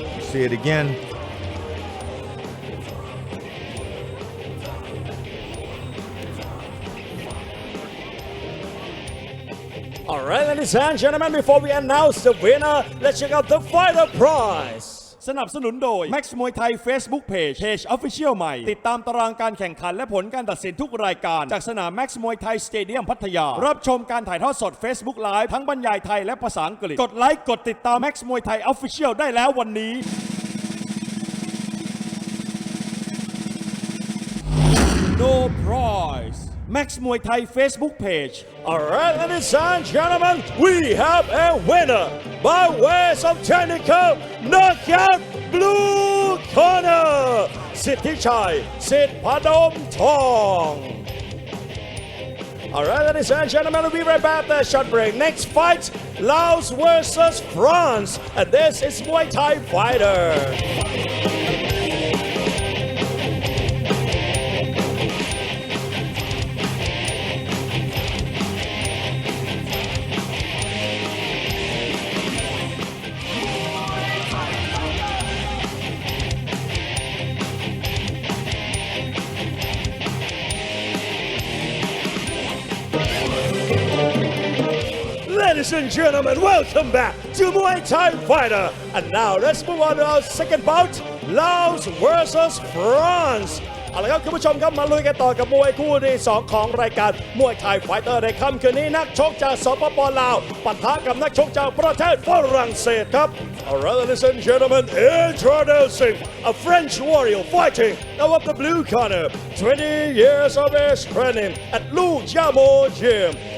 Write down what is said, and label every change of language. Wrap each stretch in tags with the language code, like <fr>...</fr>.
<en>See it again. All right, ladies and gentlemen, before we announce the winner, let's check out the fighter prize.</en> <th>สนับสนุนโดย Max Muay Thai Facebook Page Official ใหม่ติดตามตารางการแข่งขันและผลการตัดสินทุกรายการจากสนาม Max Muay Thai Stadium พัทยารับชมการถ่ายทอดสด Facebook Live ทั้งบรรยายไทยและภาษาอังกฤษกดไลค์กดติดตาม Max Muay Thai Official ได้แล้ววันนี้</th> <en>No prize Max Muay Thai Facebook Page All right, ladies and gentlemen, we have a winner by way of technical knockout blue corner, Sithichai Sit Padom Tong. All right, ladies and gentlemen, we'll be right back after a short break. Next fight, Laos versus France, and this is Muay Thai fighter. Ladies and gentlemen, welcome back to Muay Thai Fighter. And now let's move on to our second bout, Laos versus France.</en> <th>เอาละครับคุณผู้ชมครับมาลุยกันต่อกับมวยคู่ที่2ของรายการมวยไทยไฟเตอร์ในค่ำคืนนี้นักชกจากสปป. ลาวปะทะกับนักชกจากประเทศฝรั่งเศสครับ</th> <en>Alright, ladies and gentlemen, introducing a French warrior fighting out of the blue corner, 20 years of age training at Lu Jiamo Gym.</en>